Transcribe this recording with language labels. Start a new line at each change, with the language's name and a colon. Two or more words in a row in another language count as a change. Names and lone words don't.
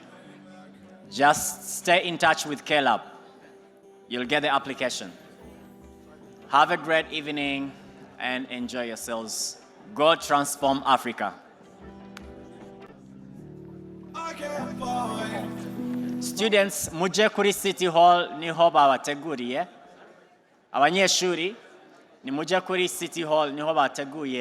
English: Just stay in touch with Caleb. You'll get the application. Have a great evening and enjoy yourselves. Go transform Africa. Students,
Kinyarwanda: muje kuri City Hall niho babateguriye. Abanyeshuri ni muje kuri City Hall niho bateguye